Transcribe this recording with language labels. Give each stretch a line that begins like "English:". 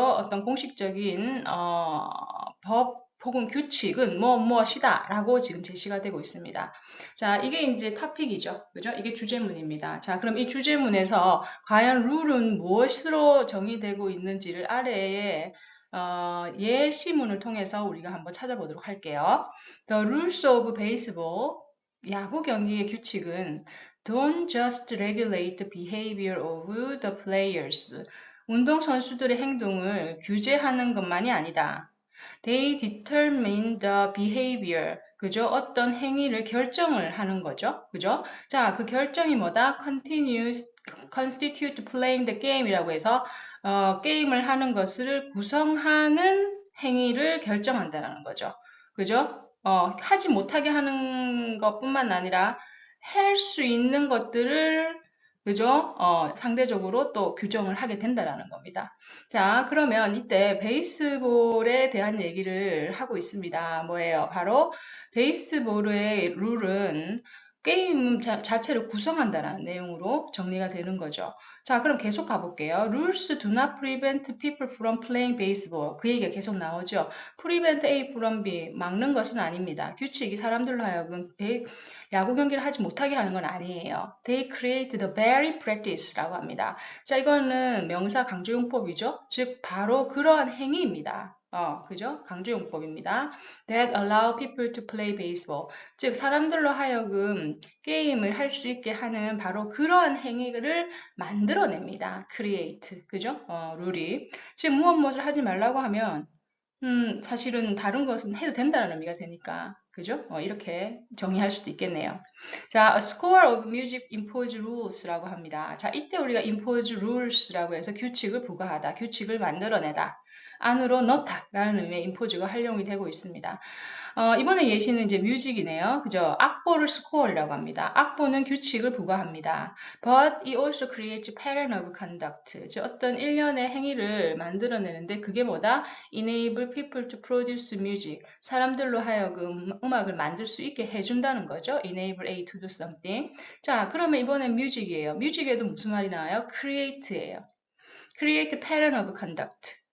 Korean: 어떤 공식적인 법 혹은 규칙은 무엇이다 라고 지금 제시가 되고 있습니다. 자, 이게 이제 토픽이죠. 그죠? 이게 주제문입니다. 자, 그럼 이 주제문에서 과연 룰은 무엇으로 정의되고 있는지를 아래에 예시문을 통해서 우리가 한번 찾아보도록 할게요.
English: The rules of baseball,
Korean: 야구 경기의 규칙은
English: don't just regulate the behavior of the players.
Korean: 운동 선수들의 행동을 규제하는 것만이 아니다.
English: They determine the behavior.
Korean: 그죠? 어떤 행위를 결정을 하는 거죠. 그죠? 자, 그 결정이 뭐다?
English: constitute playing the game
Korean: 이라고 해서 게임을 하는 것을 구성하는 행위를 결정한다는 거죠. 그죠? 하지 못하게 하는 것뿐만 아니라 할 수 있는 것들을 그죠? 상대적으로 또 규정을 하게 된다라는 겁니다. 자, 그러면 이때 베이스볼에 대한 얘기를 하고 있습니다. 뭐예요? 바로 베이스볼의 룰은 게임 자체를 구성한다는 내용으로 정리가 되는 거죠. 자, 그럼 계속 가볼게요.
English: Rules do not prevent people from playing baseball.
Korean: 그 얘기가 계속 나오죠.
English: Prevent A from B.
Korean: 막는 것은 아닙니다. 규칙이 사람들로 하여금 야구 경기를 하지 못하게 하는 건 아니에요.
English: They create the very practice
Korean: 라고 합니다. 자, 이거는 명사 강조용법이죠. 즉, 바로 그러한 행위입니다. 그죠? 강조용법입니다.
English: That allow people to play baseball.
Korean: 즉, 사람들로 하여금 게임을 할 수 있게 하는 바로 그러한 행위를 만들어냅니다. create. 그죠? 룰이. 즉, 무엇을 하지 말라고 하면, 사실은 다른 것은 해도 된다는 의미가 되니까. 그죠? 이렇게 정의할 수도 있겠네요.
English: 자, a score of music impose rules
Korean: 라고 합니다. 자, 이때 우리가
English: impose rules
Korean: 라고 해서 규칙을 부과하다, 규칙을 만들어내다, 안으로 넣다라는 의미의 impose가 활용이 되고 있습니다. 이번에 예시는 이제 뮤직이네요. 그죠? 악보를 score이라고 합니다. 악보는 규칙을 부과합니다.
English: But it also creates pattern of conduct.
Korean: 즉 어떤 일련의 행위를 만들어내는데 그게 뭐다?
English: Enable people to produce music.
Korean: 사람들로 하여금 음악을 만들 수 있게 해준다는 거죠.
English: Enable A to do something.
Korean: 자, 그러면 이번엔 뮤직이에요. 뮤직에도 무슨 말이 나와요?
English: Create예요. Create pattern of conduct.